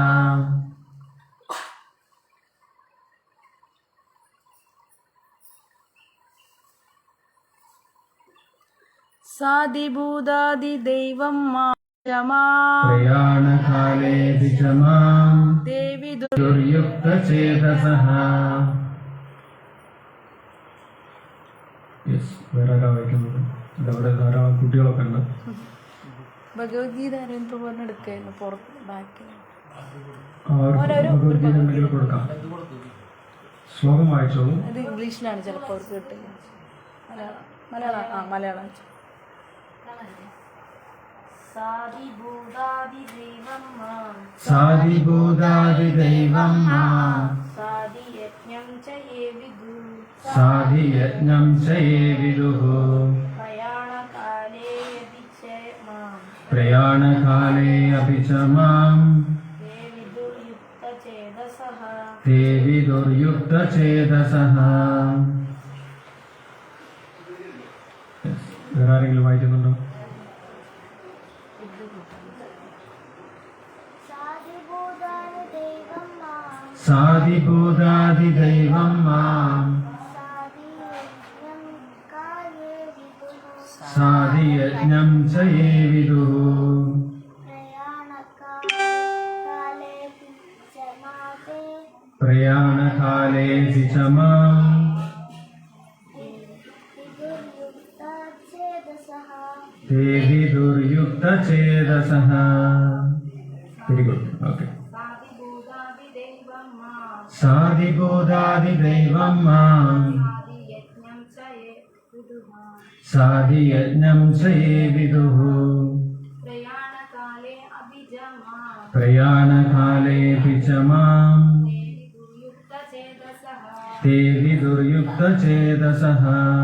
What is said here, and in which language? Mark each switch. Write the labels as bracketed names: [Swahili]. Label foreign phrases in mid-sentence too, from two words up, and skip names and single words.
[Sanskrit] साधिभूतादिदैवं मां प्रयाणकाले अपि च मां देवि [Malayalam] दुर्युक्तचेतसः വേറെ ആരാ വായിക്കുന്നത്? അവിടെ ധാരാളം കുട്ടികളൊക്കെ ഉണ്ട്. ഭഗവത്ഗീത ആരെന്തോ പറഞ്ഞെടുക്കായിരുന്നു പുറത്ത് ബാക്കിൽ അവർക്ക് ഭഗവത്ഗീത ഉണ്ടെങ്കിൽ കൊടുക്കാം. ശ്ലോകം വായിച്ചോളൂ. അത് ഇംഗ്ലീഷിലാണ് ചിലപ്പോൾ അവർക്ക് കിട്ടുക. മലയാളം മലയാളം [Sanskrit] साधिभूतादिदैवं मां साधिभूतादिदैवं मां साधियज्ञं च ये विदुः साधियज्ञं च ये विदुः प्रयाणकाले अपि च मां प्रयाणकाले अपि च मां ते विदुर्युक्तचेतसः ते विदुर्युक्तचेतसः [Malayalam] വേറെ ആരെങ്കിലും വായിക്കുന്നുണ്ടോ? [Sanskrit] साधिभूतादिदैवं मां साधियज्ञं च ये विदुः प्रयाणकालेऽपि च मां ते विदुर्युक्तचेतसः. [English] Very good. Okay. [Sanskrit] साधिभूतादिदैवं मां साधियज्ञं च ये विदुः प्रयाणकालेऽपि च मां ते विदुर्युक्तचेतसः.